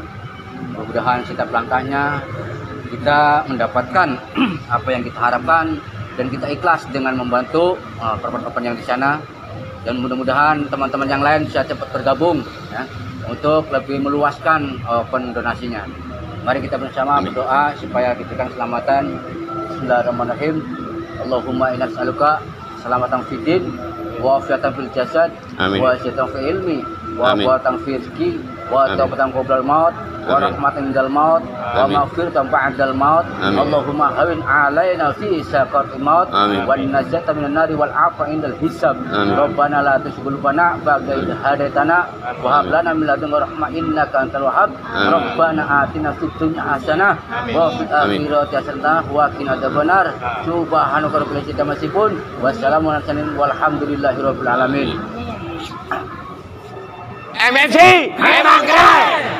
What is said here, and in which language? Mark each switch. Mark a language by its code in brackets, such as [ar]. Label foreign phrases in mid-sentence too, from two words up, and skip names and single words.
[id] Mudah-mudahan setiap langkahnya kita mendapatkan apa yang kita harapkan dan kita ikhlas dengan membantu korban-korban yang di sana, dan mudah-mudahan teman-teman yang lain bisa cepat bergabung ya, untuk lebih meluaskan open donasinya. Mari kita bersama berdoa supaya diberikan keselamatan. [ar] بسم الله الرحمن الرحيم. اللهم إنا نسألك سلامة في الدين وعافية في الجسد وزيادة في العلم وقوة في الرزق وتوبة قبل الموت ورحمة عند الموت ومغفرة بعد الموت. اللهم هون علينا في سكرات الموت والنجاة من النار والعفو عند الحساب. ربنا لا تزغ قلوبنا بعد إذ هديتنا وهب لنا من لدنك رحمة إنك أنت الوهاب. ربنا آتنا في الدنيا حسنة وفي الآخرة حسنة وقنا عذاب النار. سبحانك رب العزة عما يصفون وسلام على المرسلين والحمد لله رب العالمين. [id] MFC memang keren.